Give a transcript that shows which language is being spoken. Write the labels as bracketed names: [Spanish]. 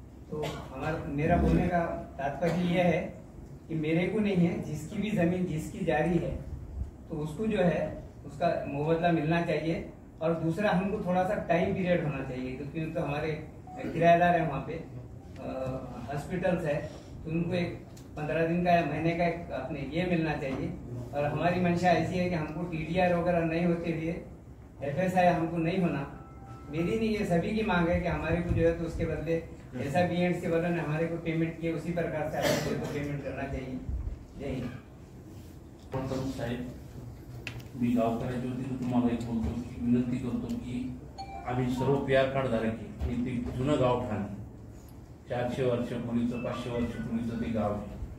[Hindi] तो मेरा बोलने का तात्पर्य यह है कि मेरे को नहीं है, जिसकी भी जमीन जिसकी जारी है तो उसको जो है उसका मुआवजा मिलना चाहिए. और दूसरा हमको थोड़ा सा टाइम पीरियड होना चाहिए, क्योंकि तो हमारे किराएदार है वहाँ पे, हॉस्पिटल्स है, तो उनको एक 15 दिन का या महीने का एक अपने ये मिलना चाहिए. और हमारी मंशा ऐसी है कि हमको TDR वगैरह नहीं होते हुए FSI हमको नहीं होना. मेरी नहीं, ये सभी की मांग है कि हमारे को जो है तो उसके बदले ऐसा BEDs के बदले हमारे को पेमेंट किए उसी प्रकार से हमें को पेमेंट करना चाहिए. जय हिंद. [Marathi] साहेब, मी गावकऱ्याच्या वतीने तुम्हाला एक बोलतो की विनंती करतो की आम्ही सर्व PR कार्ड धारक आहे आणि ते जुनं गाव ठाणे 400 वर्षापूर्वीचं 500 वर्षापूर्वीचं ते गाव आहे.